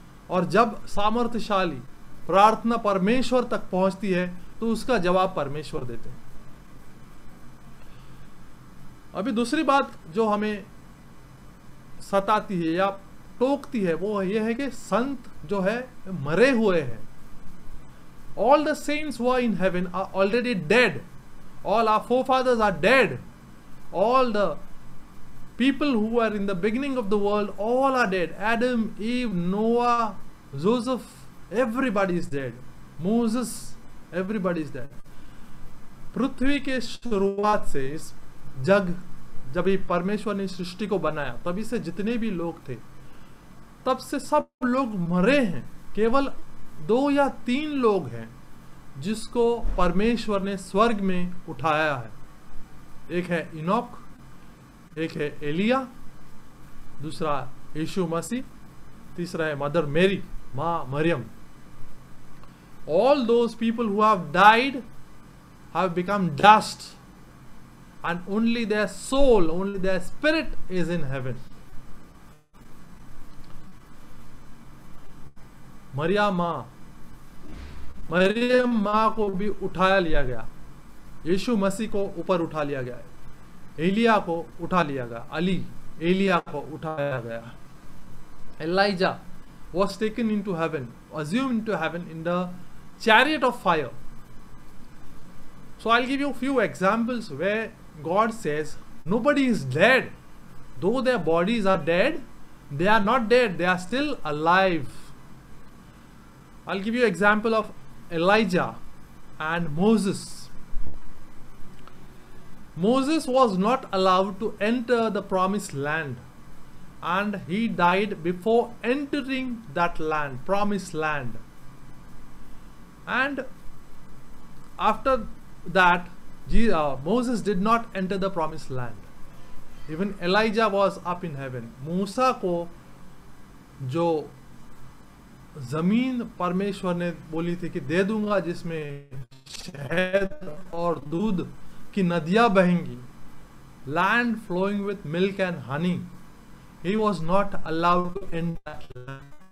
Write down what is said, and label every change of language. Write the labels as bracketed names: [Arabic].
[Hindi] और जब सामर्थ्यशाली प्रार्थना परमेश्वर तक पहुंचती है तो उसका जवाब परमेश्वर देते हैं। अभी दूसरी बात जो हमें सताती है या टोकती है वो ये है कि संत जो है मरे हुए हैं। [English] All the saints who are in heaven are already dead. All our forefathers are dead. All the people who were in the beginning of the world, all are dead. Adam, Eve, Noah, Joseph, everybody is dead. Moses, everybody is dead. [Hindi] पृथ्वी के शुरुआत से इस जग, जब ये परमेश्वर ने सृष्टि को बनाया तभी से जितने भी लोग थे तब से सब लोग मरे हैं। केवल 2 या 3 लोग हैं जिसको परमेश्वर ने स्वर्ग में उठाया है। एक है इनोक, एक है एलिया, दूसरा यीशु मसीह, तीसरा है मदर मेरी, मां Maryam. [English] All those people who have died have become dust, and only their soul, only their spirit is in heaven. [Hindi] Maryam माँ को भी उठाया लिया गया, यीशु मसीह को ऊपर उठा लिया गया, एलिया को उठा लिया गया, एलिया को उठाया गया। [English] Elijah was taken into heaven, assumed into heaven in the chariot of fire. So I'll give you a few examples where God says nobody is dead. Though their bodies are dead, they are not dead, they are still alive. I'll give you an example of Elijah and Moses. Moses was not allowed to enter the promised land, and he died before entering that land, promised land. And after that, Moses did not enter the promised land. Even Elijah was up in heaven. [Hindi] मूसा को जो जमीन परमेश्वर ने बोली थी कि दे दूंगा जिसमें शहद और दूध की नदियां बहेंगी, [English] land flowing with milk and honey, he was not allowed to enter that land.